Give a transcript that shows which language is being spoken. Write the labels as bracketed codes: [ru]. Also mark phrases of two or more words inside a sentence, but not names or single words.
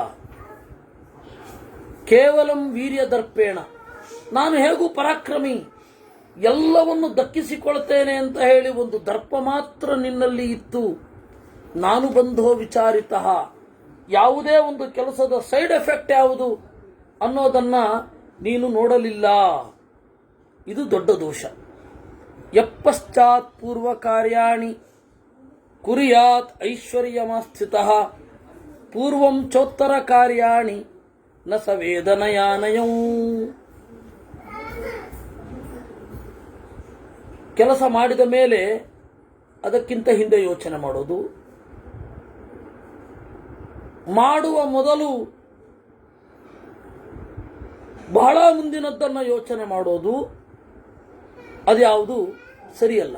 [sa] ಕೇವಲಂ ವೀರ್ಯದರ್ಪೇಣ, [kn] ನಾನು ಹೇಗೂ ಪರಾಕ್ರಮಿ, ಎಲ್ಲವನ್ನು ದಕ್ಕಿಸಿಕೊಳ್ತೇನೆ ಅಂತ ಹೇಳಿ ಒಂದು ದರ್ಪ ಮಾತ್ರ ನಿನ್ನಲ್ಲಿ ಇತ್ತು. ನಾನು [sa] ಬಂಧೋ ವಿಚಾರಿತಃ, [kn] ಯಾವುದೇ ಒಂದು ಕೆಲಸದ [en] side effect [kn] ಯಾವುದು ಅನ್ನೋದನ್ನ ನೀನು ನೋಡಲಿಲ್ಲ. ಇದು ದೊಡ್ಡ ದೋಷ. [sa] ಯಪ್ಪಶ್ಚಾತ್ ಪೂರ್ವ ಕಾರ್ಯಾಣಿ ಕುರಿಯಾತ್ ಐಶ್ವರ್ಯಮಾಸ್ಥಿತಃ ಪೂರ್ವಂ ಚೋತ್ತರ ಕಾರ್ಯಾಣಿ ನ ಸ ವೇದನಯಾನಯಂ. [kn] ಕೆಲಸ ಮಾಡಿದ ಮೇಲೆ ಅದಕ್ಕಿಂತ ಹಿಂದೆ ಯೋಚನೆ ಮಾಡೋದು, ಮಾಡುವ ಮೊದಲು ಬಹಳ ಮುಂದಿನದ್ದನ್ನು ಯೋಚನೆ ಮಾಡೋದು, ಅದ್ಯಾವುದು ಸರಿಯಲ್ಲ.